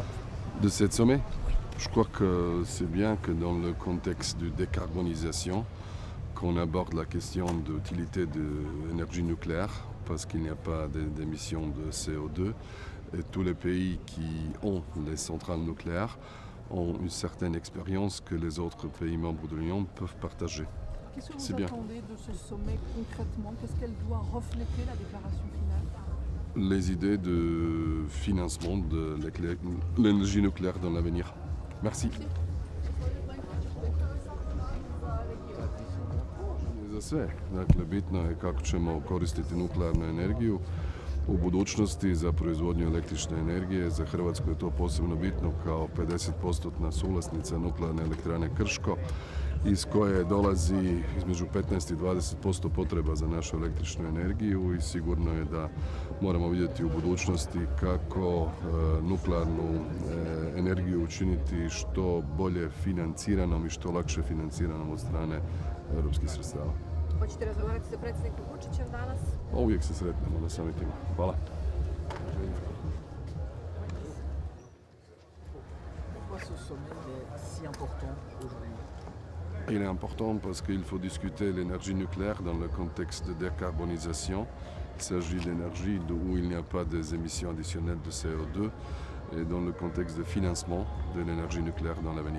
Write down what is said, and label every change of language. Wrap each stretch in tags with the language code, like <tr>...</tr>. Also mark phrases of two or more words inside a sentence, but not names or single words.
<fr>De cette sommet, je crois que c'est bien que dans le contexte de décarbonisation, qu'on aborde la question de l'utilité de l'énergie nucléaire, parce qu'il n'y a pas d'émissions de CO2, et tous les pays qui ont les centrales nucléaires ont une certaine expérience que les autres pays membres de l'Union peuvent partager. Qu'est-ce que vous attendez de ce sommet concrètement? Qu'est-ce qu'elle doit refléter, la déclaration finale? Les idées de financement de l'énergie nucléaire dans l'avenir. Merci.</fr> <hr>Za sve. Dakle, bitno je kako ćemo koristiti nuklearnu energiju u budućnosti za proizvodnju električne energije. Za Hrvatsku je to posebno bitno kao 50% suvlasnica nuklearne elektrane Krško, iz koje dolazi između 15 i 20% potreba za našu električnu energiju i sigurno je da moramo vidjeti u budućnosti kako nuklearnu energiju učiniti što bolje financiranom i što lakše financiranom od strane europskih sredstava. Hoćete razgovarati sa predsjednikom Vučićem danas? Uvijek se sretnemo na samitima. Hvala.</hr> <fr>Pourquoi ce sommet est si important aujourd'hui? Il est important parce qu'il faut discuter l'énergie nucléaire dans le contexte de décarbonisation. Il s'agit d'énergie où il n'y a pas des émissions additionnelles de CO2 et dans le contexte de financement de l'énergie nucléaire dans l'avenir.</fr>